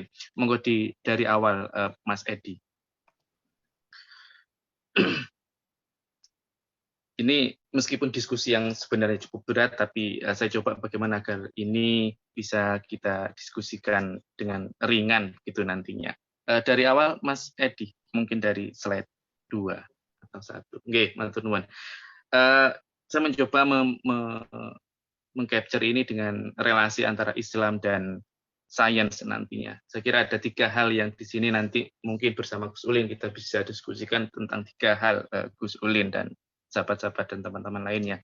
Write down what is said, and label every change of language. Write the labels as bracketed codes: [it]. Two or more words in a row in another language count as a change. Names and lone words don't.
[id] Monggo dari awal Mas Edi. Ini meskipun diskusi yang sebenarnya cukup berat, tapi saya coba bagaimana agar ini bisa kita diskusikan dengan ringan gitu nantinya. Dari awal Mas Edi, mungkin dari slide 2 atau 1. [jv] Nggih, matur nuwun. [id] Saya mencoba mengcapture ini dengan relasi antara Islam dan sains nantinya. Saya kira ada 3 hal yang di sini nanti mungkin bersama Gus Ulin kita bisa diskusikan tentang 3 hal, Gus Ulin dan sahabat-sahabat dan teman-teman lainnya.